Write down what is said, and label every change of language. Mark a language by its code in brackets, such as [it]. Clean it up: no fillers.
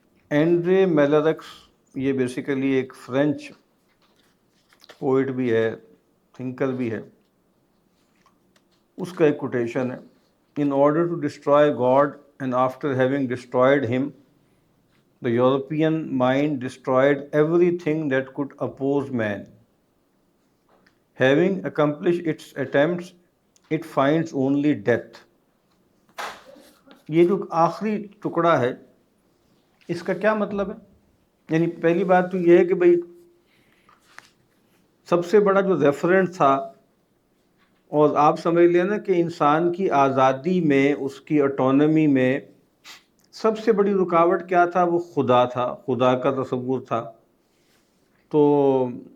[en] Andre Malraux, [ur] یہ بیسیکلی ایک French poet بھی ہے، تھنکر بھی ہے، اس کا ایک کوٹیشن ہے: [en] In order to destroy God and after having destroyed him, the European mind destroyed everything that could oppose man. Having accomplished its attempts, it finds only death. [ur] یہ جو آخری ٹکڑا ہے، اس کا کیا مطلب ہے؟ یعنی پہلی بات تو یہ ہے کہ بھئی سب سے بڑا جو ریفرنٹ تھا، اور آپ سمجھ لیں نا کہ انسان کی آزادی میں، اس کی آٹونمی میں سب سے بڑی رکاوٹ کیا تھا؟ وہ خدا تھا، خدا کا تصور تھا۔ تو